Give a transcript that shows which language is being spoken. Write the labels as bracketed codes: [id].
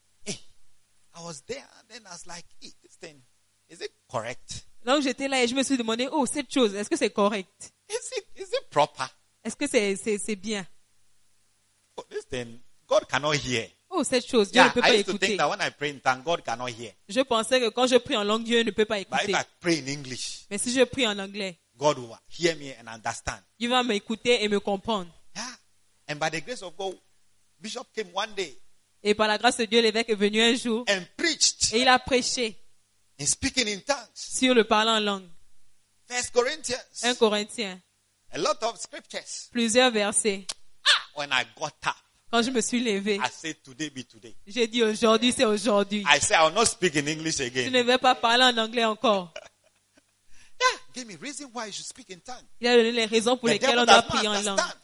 [en] Hey, I was there, and then I was like, hey, "This thing, is it correct?" [fr] Donc j'étais là et je me suis demandé, oh, cette chose, est-ce que c'est correct? [en] Is it proper? [fr] Est-ce que c'est bien? [en] Oh, this thing, God cannot hear. [fr] Oh, cette chose, Dieu ne peut pas écouter. [en] I used to think that when I pray in tongues, God cannot hear. [fr] Je pensais que quand je prie en langue, Dieu ne peut pas écouter. [en] But if I pray in English, [fr] mais si je prie en anglais, [en] God will hear me and understand. [fr] Il va m'écouter et me comprendre. Yeah. [en] And by the grace of God, Bishop came one day. [fr] Et par la grâce de Dieu, l'évêque est venu un jour. [en] And preached. [fr] Et il a prêché. [en] In speaking in tongues. [fr] Sur le parler en langue. [en] 1 Corinthians. [fr] 1 Corinthiens. [en] A lot of scriptures. [fr] Plusieurs versets. [en] Ah, when I got up. [fr] Quand je me suis levé, [en] I say, today be today. [fr] J'ai dit aujourd'hui, c'est aujourd'hui. [en] I say, I will not speak in English again. [fr] Je ne vais pas parler en anglais encore. [en] Yeah, give me reason why you should speak in tongues. [fr] Il a donné les raisons pour lesquelles on doit prier en langue.